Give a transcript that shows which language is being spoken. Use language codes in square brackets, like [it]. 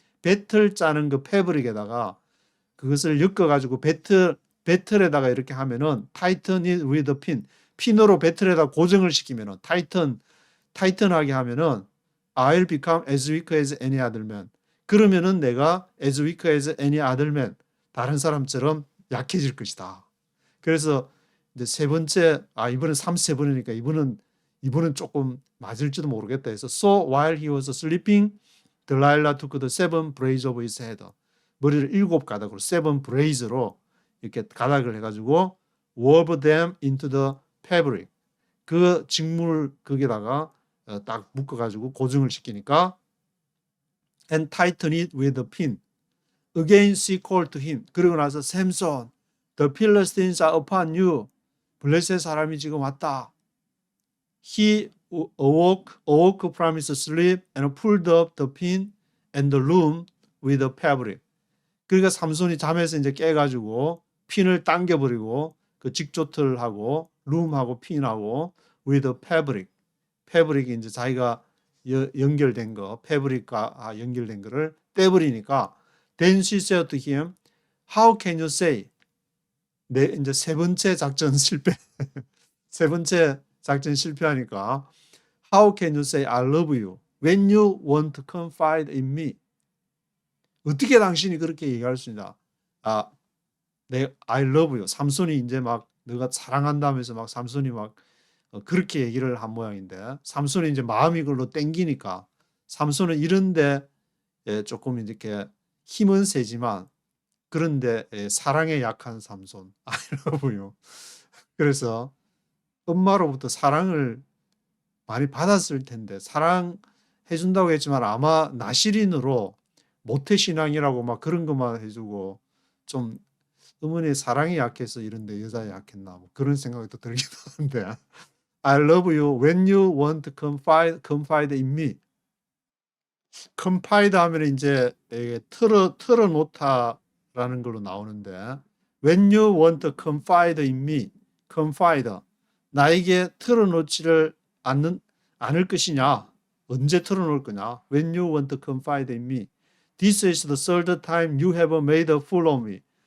[ko] 배틀 짜는 그 패브릭에다가 그것을 엮어가지고 배틀에다가 이렇게 하면은 [en] tighten it with a pin. [ko] 핀으로 배틀에다 고정을 시키면은 타이튼하게 하면은 [en] I'll become as weak as any other man. [ko] 그러면은 내가 [en] as weak as any other man. [ko] 다른 사람처럼 약해질 것이다. 그래서 이제 세 번째, 이번엔 3세번이니까 이번은 조금 맞을지도 모르겠다 해서 [en] So while he was sleeping, Delilah took the seven braids of his head. [ko] 머리를 7가닥으로 seven braids로 이렇게 가닥을 해가지고 [en] wove them into the fabric. [ko] 그 직물 거기다가 딱 묶어가지고 고정을 시키니까 [en] and tighten it with a pin. Again she called to him. [ko] 그러고 나서 [en] Samson, the Philistines are upon you. [ko] 블레셋 사람이 지금 왔다. [en] He awoke from his sleep and pulled up the pin and the loom with the fabric. [ko] 그러니까 삼손이 잠에서 이제 깨가지고 핀을 당겨버리고 그 직조틀하고 룸하고 핀하고 [en] with the fabric. [ko] 패브릭이 이제 자기가 연결된 거, 패브릭과 연결된 거를 떼버리니까 [en] then she said to him, how can you say? [ko] 이제 세 번째 작전 실패. 세 번째 작전 실패하니까 [en] how can you say I love you when you want to confide in me? [ko] 어떻게 당신이 그렇게 얘기할 수 있냐? [en] I love you. [ko] 삼손이 이제 막 너가 사랑한다면서 막 삼손이 막 그렇게 얘기를 한 모양인데 삼손이 이제 마음이 그걸로 땡기니까 삼손은 이런데 조금 이렇게 힘은 세지만 그런데 사랑에 약한 삼손. [en] I love you. [ko] 그래서 엄마로부터 사랑을 많이 받았을 텐데 사랑해준다고 했지만 아마 나시린으로 모태신앙이라고 막 그런 것만 해주고 좀 어머니의 사랑이 약해서 이런데 여자에 약했나 뭐 그런 생각이 또 들기도 하는데 [en] I love you when you want to confide in me. [ko] confide 하면 이제 털어놓다라는 걸로 나오는데 [en] when you want to confide in me, [ko] confide 나에게 털어놓지를 않을 것이냐? 언제 털어놓을 거냐? [en] When you want to confide in me. This is the third time you have made a fool of me.